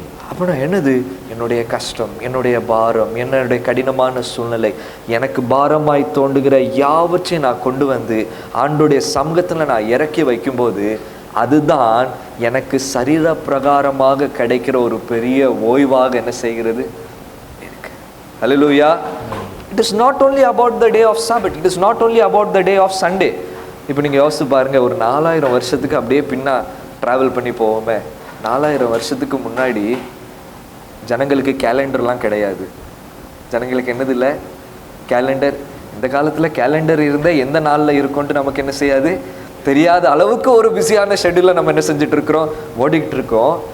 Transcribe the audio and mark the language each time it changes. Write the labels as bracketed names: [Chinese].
[Tamil] அப்படின்னா என்னது, என்னுடைய கஷ்டம், என்னுடைய பாரம், என்னுடைய கடினமான சூழ்நிலை, எனக்கு பாரமாய் தோன்றுகிற யாவற்றையும் நான் கொண்டு வந்து ஆண்டோடைய சமூகத்துல நான் இறக்கி வைக்கும்போது அதுதான் எனக்கு சரீர பிரகாரமாக கிடைக்கிற ஒரு பெரிய ஓய்வாக என்ன செய்கிறது. [English] Hallelujah. It is not only about the day of Sabbath. It is not only about the day of Sunday. [Tamil] இப்போ நீங்கள் யோசிச்சு பாருங்க, ஒரு 4000 வருஷத்துக்கு அப்படியே பின்னா ட்ராவல் பண்ணி போவோமே. 4000 வருஷத்துக்கு முன்னாடி ஜனங்களுக்கு கேலண்டர்லாம் கிடையாது. ஜனங்களுக்கு என்னது இல்லை, கேலண்டர். இந்த காலத்தில் கேலண்டர் இருந்தால் எந்த நாளில் இருக்கும்ட்டு நமக்கு என்ன செய்யாது, தெரியாத அளவுக்கு ஒரு பிஸியான ஷெட்யூலில் நம்ம என்ன செஞ்சுட்டு இருக்கிறோம், ஓடிக்கிட்டு இருக்கோம்.